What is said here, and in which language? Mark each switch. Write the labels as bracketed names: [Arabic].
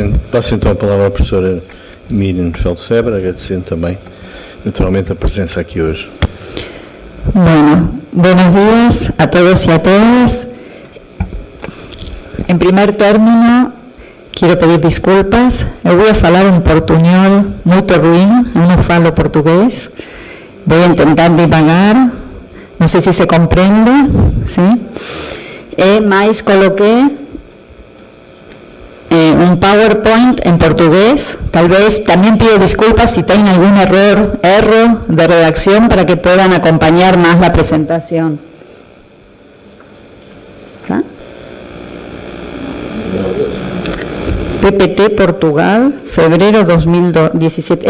[Portuguese] Passo então a palavra à professora Miriam Feldfeber, agradecendo também, naturalmente, a presença aqui hoje. [Spanish] Bueno, buenos días a todos y a todas. En primer término, quiero pedir disculpas. [Portuguese] Eu [Spanish] voy a [Portuguese] falar [Spanish] un [Portuguese] portuñol muito ruim, eu não falo português. [Spanish] Voy a intentar [Portuguese] devagar, não sei se se compreende, [Spanish] ¿sí? [Portuguese] Mas coloquei [Spanish] un PowerPoint en portugués. Tal vez también pido disculpas si tienen algún error de redacción para que puedan acompañar más la presentación. ¿Ah? PPT Portugal, febrero 2017.